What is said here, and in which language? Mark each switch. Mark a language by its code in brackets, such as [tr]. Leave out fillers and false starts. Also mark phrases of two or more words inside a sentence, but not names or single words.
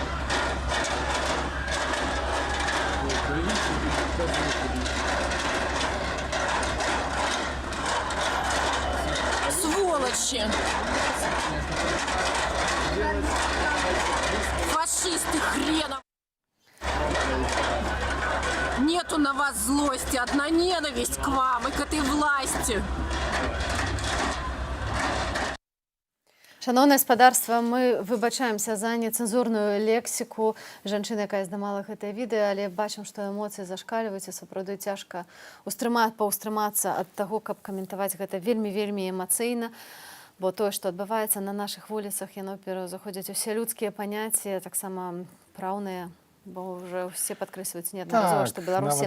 [ru] Сволочи! Фашисты хренов! Нету на вас злости, одна ненависть к вам и к этой власти. [be] Шановнае спадарства, мы выбачаемся за нецэнзурную лексіку жанчыны, якая здымала гэтае відэа, але бачым, што эмоцыі зашкальваюць, і сапраўды цяжка паўстрымацца ад таго, каб каментаваць гэта вельмі эмацыйна, бо тое, што адбываецца на нашых вуліцах, яно пераўзаходзіць усе людскія паняцці, таксама праўныя, бо ўжо ўсе падкрэсліваюць неаднаразова, што Беларусі